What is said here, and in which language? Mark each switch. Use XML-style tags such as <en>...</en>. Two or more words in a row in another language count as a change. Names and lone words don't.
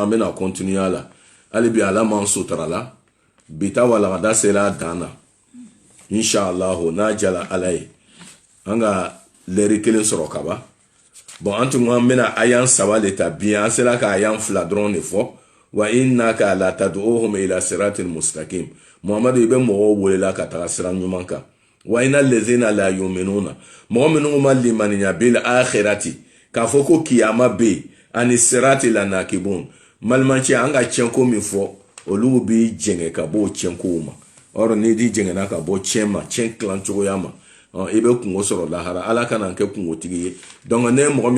<bm>an bɛna continuer a la hali bi ala m'an suturala bi ta walagada sera dan na inshallah n'a jara ala ye an ka lɛri kelen sɔrɔ ka ban bon an tun an bɛna ayan saba de ta bi an sera ka ayan fila dɔrɔn de fɔ</bm> <ar>وإنك لتدعوهم إلى صراط مستقيم</ar> <bm>Muhammadu i bɛ mɔgɔw welela ka taga sira ɲuman kan</bm> <ar>وإن الذين لا يؤمنون</ar> <bm>mɔgɔ minnu ma limaniya</bm> <ar>بالآخرة</ar> <bm>k'a fɔ ko kiyama be</bm> <ar>عن الصراط لناكبون</ar> <bm>malimanci an ka tiɲɛko min fɔ olu bi jɛngɛ ka bɔ tiɲɛkow ma or ni di jɛngɛna ka bɔ tiɲɛ ma tiɲɛ kilan cogoya ma i bɛ kungo sɔrɔ lahara ala kana kɛ kungotigi ye donc ne mɔgɔ min</bm>